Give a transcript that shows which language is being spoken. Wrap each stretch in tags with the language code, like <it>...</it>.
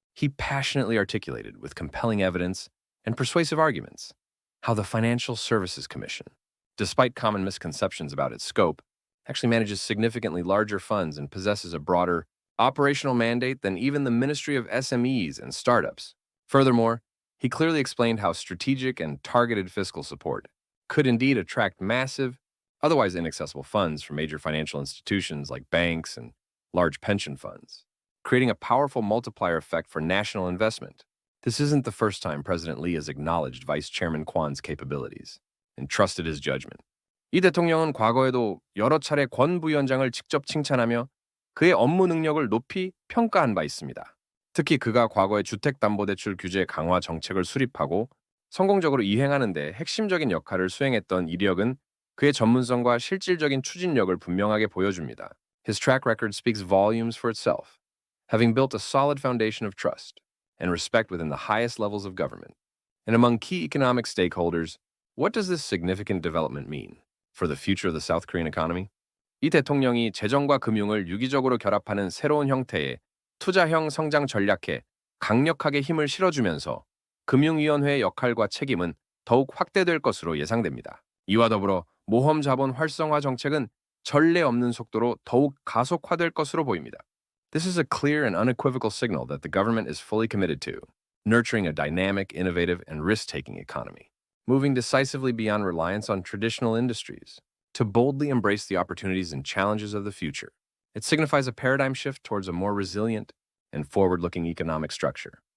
<en>He passionately articulated with compelling evidence and persuasive arguments how the Financial Services Commission, despite common misconceptions about its scope, actually manages significantly larger funds and possesses a broader operational mandate than even the Ministry of SMEs and Startups. Furthermore, he clearly explained how strategic and targeted fiscal support could indeed attract massive, otherwise inaccessible funds from major financial institutions like banks and large pension funds, creating a powerful multiplier effect for national investment. This isn't the first time President Lee has acknowledged Vice Chairman Kwan's capabilities and trusted his judgment.</en> <ko>이 대통령은 과거에도 여러 차례 권 부위원장을 직접 칭찬하며 그의 업무 능력을 높이 평가한 바 있습니다. 특히 그가 과거의 주택담보대출 규제 강화 정책을 수립하고 성공적으로 이행하는 데 핵심적인 역할을 수행했던 이력은 그의 전문성과 실질적인 추진력을 분명하게 보여줍니다.</ko> <en>His track record speaks volumes for itself, having built a solid foundation of trust and respect within the highest levels of government. And among key economic stakeholders, what does this significant development mean for the future of the South Korean economy?</en> <ko>이 대통령이 재정과 금융을 유기적으로 결합하는 새로운 형태의 투자형 성장 전략에 강력하게 힘을 실어주면서 금융위원회의 역할과 책임은 더욱 확대될 것으로 예상됩니다. 이와 더불어 모험 자본 활성화 정책은 전례 없는 속도로 더욱 가속화될 것으로 보입니다.</ko> <en>This is a clear and unequivocal signal that the government is fully committed to nurturing a dynamic, innovative, and risk-taking economy, moving decisively beyond reliance on traditional industries to boldly embrace the opportunities and challenges of the future. It signifies a paradigm shift towards a more resilient and forward-looking economic structure.</en>